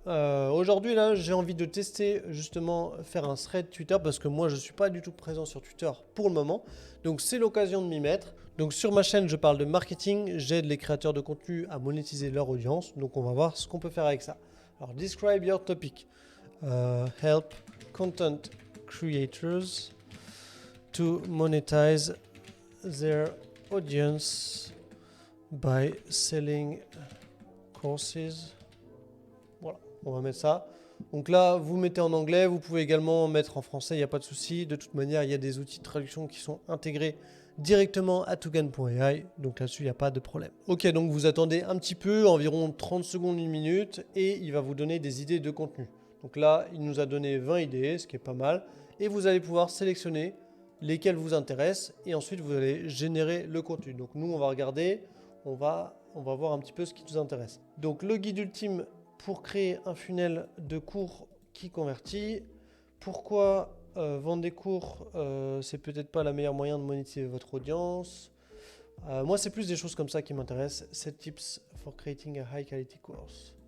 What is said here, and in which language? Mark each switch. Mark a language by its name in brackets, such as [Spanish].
[French] Aujourd'hui, là, j'ai envie de tester justement faire un thread Twitter parce que moi, je ne suis pas du tout présent sur Twitter pour le moment. Donc, c'est l'occasion de m'y mettre. Donc, sur ma chaîne, je parle de marketing, j'aide les créateurs de contenu à monétiser leur audience. Donc, on va voir ce qu'on peut faire avec ça. [English] Alors, describe your topic. Help content creators to monetize their audience by selling courses [French] On va mettre ça. Donc là, vous mettez en anglais, vous pouvez également mettre en français, il n'y a pas de souci. De toute manière, il y a des outils de traduction qui sont intégrés directement à Tougan.ai, donc là-dessus, il n'y a pas de problème. Ok, donc vous attendez un petit peu, environ 30 secondes, 1 minute, et il va vous donner des idées de contenu. Donc là, il nous a donné 20 idées, ce qui est pas mal, et vous allez pouvoir sélectionner lesquelles vous intéressent, et ensuite vous allez générer le contenu. Donc nous, on va regarder, on va voir un petit peu ce qui nous intéresse. Donc le guide ultime pour créer un funnel de cours qui convertit. Pourquoi vendre des cours, c'est peut-être pas le meilleur moyen de monétiser votre audience. Moi, c'est plus des choses comme ça qui m'intéressent. [English] 7 tips for creating a high quality course.